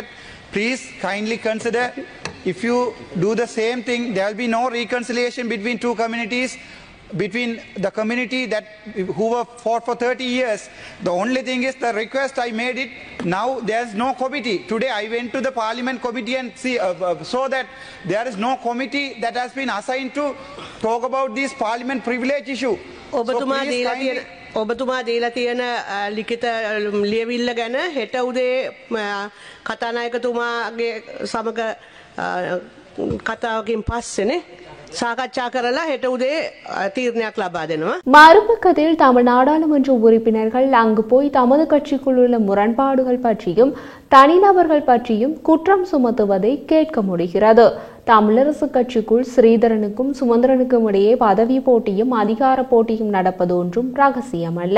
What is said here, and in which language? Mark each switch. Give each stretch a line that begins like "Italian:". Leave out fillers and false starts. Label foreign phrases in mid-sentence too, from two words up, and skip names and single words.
English: Please kindly consider, if you do the same thing, there will be no reconciliation between two communities, between the community that who were fought for 30 years. The only thing is the request I made it. Now there's no committee. Today I went to the parliament committee and saw that there is no committee that has been assigned to talk about this parliament privilege issue.
Sinhala: ඔබතුමා දීලා තියෙන ලිඛිත ලියවිල්ල ගැන හෙට උදේ කතානායකතුමාගේ සමග කතාවකින් පස්සේනේ சாகச்சா කරලා හෙට උදේ තීරණයක් ලබා දෙනවා.
Tamil: மறுபக்கத்தில் தமிழ் நாடாளுமன்ற உறுப்பினர்கள் அங்கு போய் தமது கட்சிக்குள் உள்ள முரண்பாடுகள் பற்றியும் தனிநபர்கள் பற்றியும் குற்றம் சுமத்துவதை கேட்க முடிகிறது. தமிழரசு கட்சிக்குள் ஸ்ரீதரனுக்கும் சுமந்திரனுக்கும் இடையே பதவி போட்டியும் அதிகார போட்டியும் நடப்பது ஒன்றும் ரகசியமல்ல.